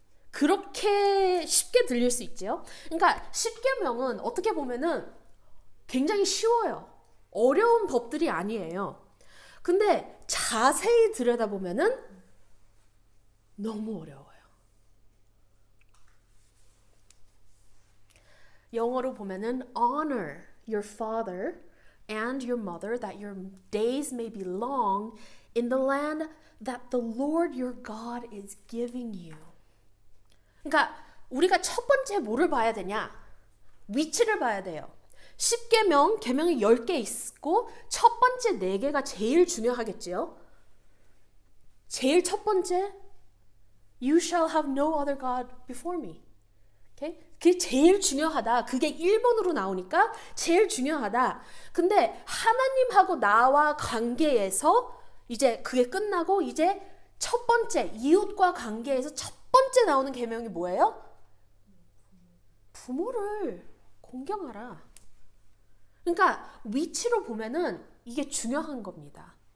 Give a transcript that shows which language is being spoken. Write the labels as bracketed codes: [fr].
[ko] 그렇게 쉽게 들릴 수 있죠. 그러니까 10계명은 어떻게 보면은 굉장히 쉬워요. 어려운 법들이 아니에요. 근데 자세히 들여다보면은 너무 어려워요. 영어로 보면은 [en] honor your father and your mother that your days may be long in the land that the Lord your God is giving you. [ko] 그러니까 우리가 첫 번째 뭐를 봐야 되냐? 위치를 봐야 돼요. 10계명, 계명이 10개 있고 첫 번째 4개가 제일 중요하겠지요. 제일 첫 번째 [en] You shall have no other God before me. [ko] Okay? 그게 제일 중요하다. 그게 1번으로 나오니까 제일 중요하다. 근데 하나님하고 나와 관계에서 이제 그게 끝나고 이제 첫 번째 이웃과 관계에서 첫 번째 나오는 계명이 뭐예요? 부모를 공경하라. 그러니까 위치로 보면은 이게 중요한 겁니다.